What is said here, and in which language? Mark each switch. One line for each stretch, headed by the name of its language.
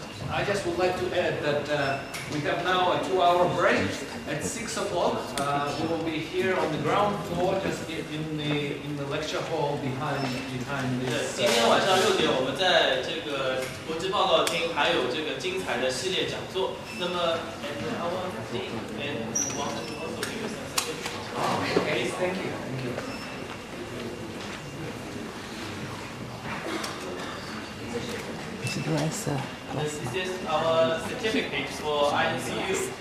English: I just would like to add that we have now a 2-hour break. At 6 o'clock, we will be here on the ground floor, just in the lecture hall behind this.
Chinese: 今天晚上6点，我们在这个国际报告厅还有这个精彩的系列讲座。那么
English: and our team and want to also give us some suggestions. Okay, thank you. Thank you. This is our certificate for INCU.